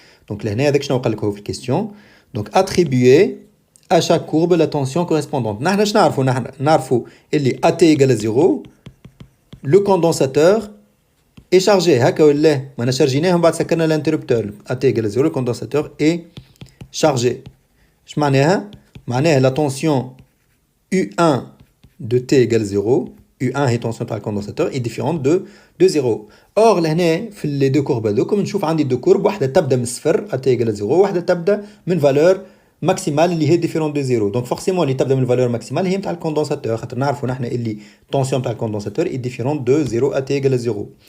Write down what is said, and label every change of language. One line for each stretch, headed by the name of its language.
Arabic: دونك لهنا هذاك شنو قال لك هو في الكيستيون دونك
French: attribuer à chaque courbe la tension correspondante.
Arabic: نحن شنو نعرفوا نحن نعرفوا اللي AT égale à 0
French: le condensateur est chargé.
Arabic: هكا ولا ما أنا شارجيناه ومن بعد سكرنا الانتربتور
French: AT égale 0 le condensateur est chargé.
Arabic: اش معناها؟ معناها
French: la tension U1 de T égale 0. U1
Arabic: هي
French: tension
Arabic: تاع الكوندنساتور
French: est différente de 0. Or
Arabic: لهنا في
French: les deux courbes
Arabic: هذوكم نشوف عندي
French: deux courbes
Arabic: واحدة تبدا من الصفر AT égale 0 واحدة تبدا من
French: valeur maximale
Arabic: اللي هي
French: différente de 0. Donc forcément
Arabic: اللي تبدا من
French: valeur maximale
Arabic: هي نتاع الكوندنساتور خاطر نعرفوا نحنا اللي tension نتاع الكوندنساتور
French: est différente de 0 AT égale 0.